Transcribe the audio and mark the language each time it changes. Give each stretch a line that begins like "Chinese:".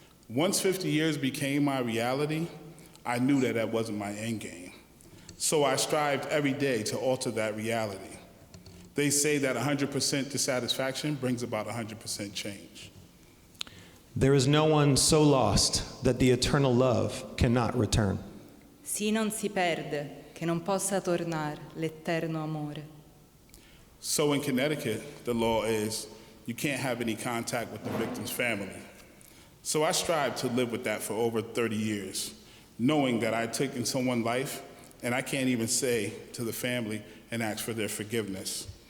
English: Once 50 years became my reality, I knew that that wasn't my end game. So I strived every day to alter that reality. They say that 100% dissatisfaction brings about 100% change. There is no one so lost that the eternal love cannot return.
Italian: Sì non si perde che non possa tornar l'eterno amore.
English: So in Connecticut, the law is you can't have any contact with the victim's family. So I strive to live with that for over 30 years, knowing that I've taken someone's life and I can't even say to the family and ask for their forgiveness.